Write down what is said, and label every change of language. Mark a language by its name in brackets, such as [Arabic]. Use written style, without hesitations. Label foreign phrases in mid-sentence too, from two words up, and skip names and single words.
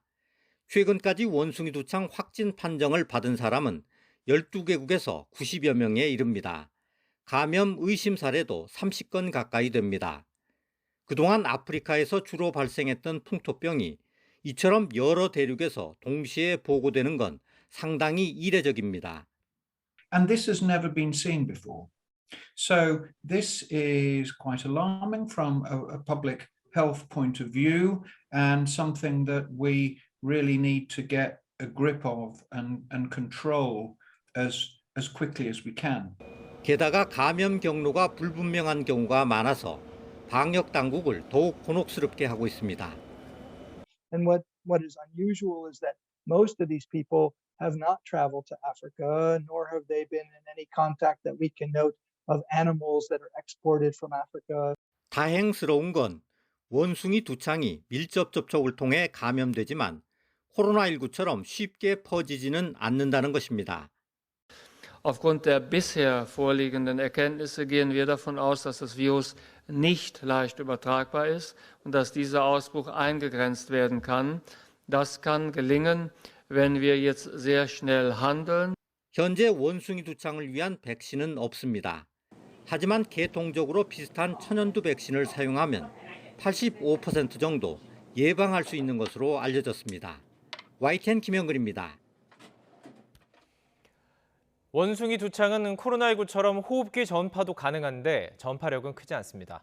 [Korean] 최근까지 원숭이 두창 확진 판정을 받은 사람은 12개국에서 90여 명에 이릅니다. 감염 의심 사례도 30건 가까이 됩니다. 그동안 아프리카에서 주로 발생했던 풍토병이 이처럼 여러 대륙에서 동시에 보고되는 건 상당히 이례적입니다. [English] And this has never been seen before. So this is quite alarming from a public health point of view and something that we really need to get a grip of and control as quickly as we can. [Korean] 게다가 감염 경로가 불분명한 경우가 많아서 방역 당국을 더욱 곤혹스럽게 하고 있습니다. [English] And what is unusual is that most of these people have not traveled to Africa, nor have they been in any contact that we can note of animals that are exported from Africa. [Korean] 다행스러운 건 원숭이 두창이 밀접 접촉을 통해 감염되지만 코로나19처럼 쉽게 퍼지지는 않는다는 것입니다. [German] Aufgrund der bisher vorliegenden Erkenntnisse gehen wir davon aus, dass das Virus nicht leicht übertragbar ist und dass dieser Ausbruch eingegrenzt werden kann. Das kann gelingen, wenn wir jetzt sehr schnell handeln. [Korean] 현재 원숭이 두창을 위한 백신은 없습니다. 하지만 계통적으로 비슷한 천연두 백신을 사용하면 85% 정도 예방할 수 있는 것으로 알려졌습니다. YTN 김영근입니다. 원숭이 두창은 코로나19처럼 호흡기 전파도 가능한데 전파력은 크지 않습니다.